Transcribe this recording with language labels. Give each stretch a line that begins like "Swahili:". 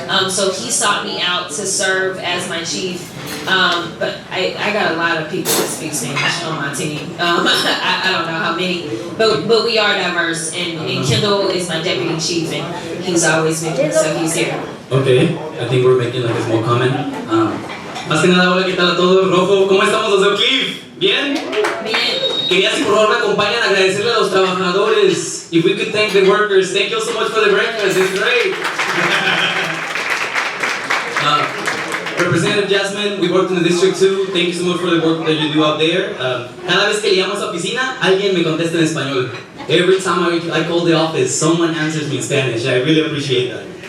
English: So he sought me out to serve as my chief. But I got a lot of people that speak Spanish on my team. I don't know how many, but we are diverse. And Kendall is my deputy chief, and he's always with me, so he's here. Okay, I think we're making like a small comment.
Spanish: Más que nada, hola, ¿qué tal a todos? Rofo, ¿cómo estamos los de Cliff? ¿Bien? Bien. Quería si por favor me acompañan a agradecerle a los trabajadores.
English: If we could thank the workers. Thank you so much for the breakfast, it's great. Representative Jasmine, we worked in the district too. Thank you so much for the work that you do out there.
Spanish: Cada vez que le llamo a esa oficina, alguien me contesta en español.
English: Every time I call the office, someone answers me in Spanish. I really appreciate that.